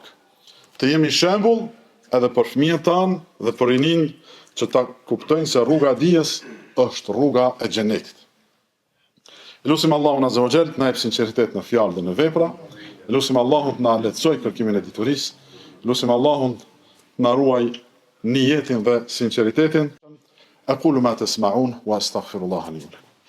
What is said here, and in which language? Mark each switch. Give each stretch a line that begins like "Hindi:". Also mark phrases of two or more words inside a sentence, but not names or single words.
Albanian: Të jemi shembull edhe për fëmijët tanë dhe për rinin që ta kuptojnë se rruga e dijes është rruga e xhenetit. Lutim Allahun
Arabic: عز وجل
Albanian: të na jap sinqeritet në fjalë dhe në vepra. Lutim Allahun të na lehtësoj kërkimin e diturisë. Lutim Allahun të na ruaj niyetin dhe sinqeritetin.
Arabic: أقول ما تسمعون وأستغفر الله لي ولكم.